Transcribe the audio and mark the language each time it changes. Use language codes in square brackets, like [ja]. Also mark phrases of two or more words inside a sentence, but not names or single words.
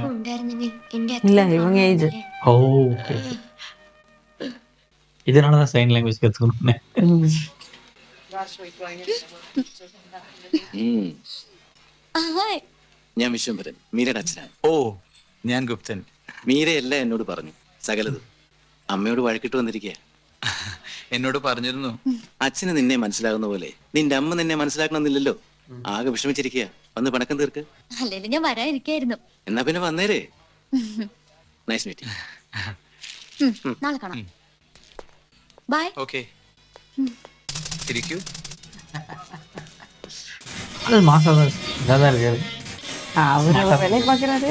[ml] ഉണ്ടായിരുന്നെങ്കിൽ എന്റെ [ta] இல்ல, [ml] അത്രയും [ta] இவங்க age. [ml] കാണുന്നില്ലേ? [ta] ஓ ஓகே. இதனாலதான் [en] sign language [ta] கத்துக்கணும். [ml] ആ, ഹായ്. ഞാൻ വിശ്വംഭരൻ, മീരയുടെ അച്ഛനാണ്. ഓ, ഞാൻ ഗുപ്തൻ. മീരയെല്ലാം എന്നോട് പറഞ്ഞു, സകലതും. അമ്മയോട് വഴക്കിട്ട് വന്നിരിക്കുക. എന്നോട് പറഞ്ഞിരുന്നു. അച്ഛന് നിന്നെ മനസ്സിലാകുന്ന പോലെ നിന്റെ അമ്മ നിന്നെ മനസ്സിലാക്കണമെന്നില്ലല്ലോ. ആകെ വിഷമിച്ചിരിക്കുക. വന്ന് പണക്കം തീർക്ക്. അല്ലേലും ഞാൻ വരാനിരിക്കായിരുന്നു. എന്നാ പിന്നെ വന്നേരേ. [en] nice meeting. [ml] നാളെ കാണാം. ബൈ. ഓക്കെ, ഇരിക്കൂ. [ta] அது மாசம் இதாக தான் இருக்காரு. அவரு வேலையை பார்க்குறாரு.